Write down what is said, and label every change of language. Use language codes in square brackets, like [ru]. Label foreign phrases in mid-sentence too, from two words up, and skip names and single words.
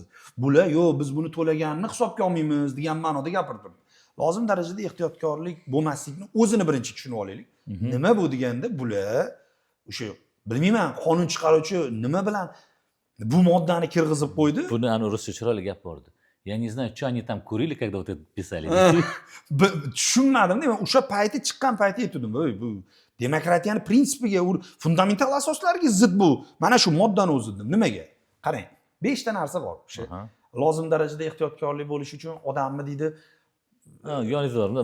[uz] Bular yo'q, biz buni to'laganini hisobga olmaymiz degan ma'noda gapirdim. Lozim darajada ehtiyotkorlik bo'lmaslikni o'zini birinchi tushunib olaylik. Nima bu deganda, bular o'sha bilmayman, qonun chiqaruvchi nima bilan bu moddani kirgizib qo'ydi. Buni ana ruscha chiroyli gap bordi. [ru] Я не знаю, что они там курили, когда вот это писали. [uz] Tushunmadim-da, men o'sha payti chiqqan payti aytdim, bu demokratiyani prinsipiga, fundamental asoslariga zid bu. Mana shu moddani o'zi. Nimaga? Qarang, 5 ta narsa bor. O'sha lozim darajada ehtiyotkorlik bo'lish uchun odamni deydi. Ha, yoningizda bor.